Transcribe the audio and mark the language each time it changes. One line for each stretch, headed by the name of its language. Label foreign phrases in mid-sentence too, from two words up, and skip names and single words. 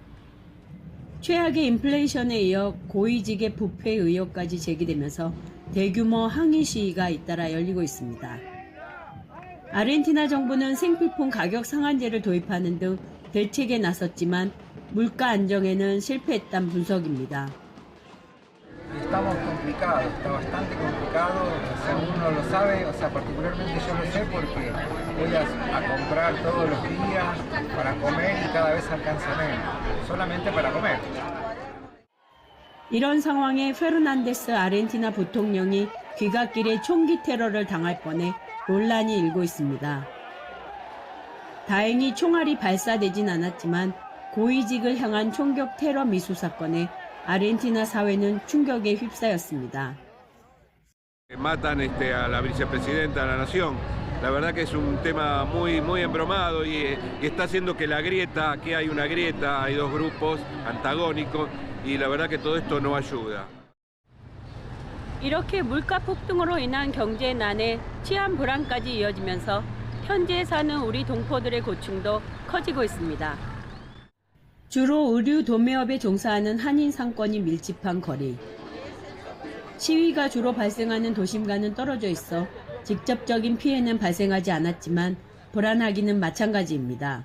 Korean: 최악의 인플레이션에 이어 고위직의 부패 의혹까지 제기되면서 대규모 항의 시위가 잇따라 열리고 있습니다. 아르헨티나 정부는 생필품 가격 상한제를 도입하는 등 대책에 나섰지만 물가 안정에는 실패했다는 분석입니다.
Spanish: Estamos complicados, está bastante complicado, o sea, uno lo sabe, o sea, particularmente yo lo sé porque voy a comprar todos los días para comer y cada vez alcanza menos, solamente para comer.
Korean: 이런 상황에 페르난데스 아르헨티나 부통령이 귀갓길에 총기 테러를 당할 뻔해 논란이 일고 있습니다. 다행히 총알이 발사되진 않았지만 고위직을 향한 총격 테러 미수 사건에 아르헨티나 사회는 충격에 휩싸였습니다.
Spanish: Matan a la vicepresidenta de la nación. La verdad que es un tema muy embromado y está haciendo que aquí hay una grieta, hay dos grupos antagónicos y la verdad que todo esto no ayuda.
Korean: 이렇게 물가 폭등으로 인한 경제난에 치안 불안까지 이어지면서 현지에 사는 우리 동포들의 고충도 커지고 있습니다. 주로 의류 도매업에 종사하는 한인 상권이 밀집한 거리. 시위가 주로 발생하는 도심과는 떨어져 있어 직접적인 피해는 발생하지 않았지만 불안하기는 마찬가지입니다.